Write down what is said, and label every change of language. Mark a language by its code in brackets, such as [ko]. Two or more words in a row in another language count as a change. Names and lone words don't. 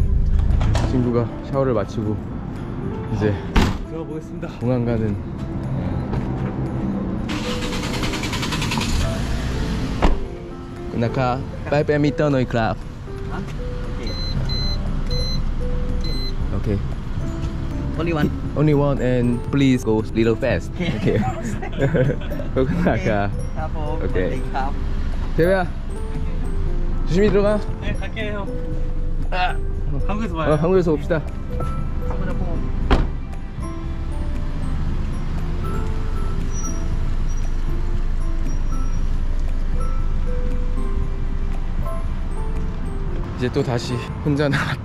[ko] 친구가 샤워를 마치고 이제 들어가 보겠습니다. 공항 가는. 나카 빠이빠이미터 노이 클럽. 오케이. [en] Only one. Only one and please go little fast. [ko] Okay. 나카. [th] ครับผม [ko] 오케이. [th] สวัสดีครับ [ko] 대배야 조심히 들어가. 네 갈게요. 한국에서 봐요. 한국에서 봅시다. 이제 또 다시 혼자 나왔다.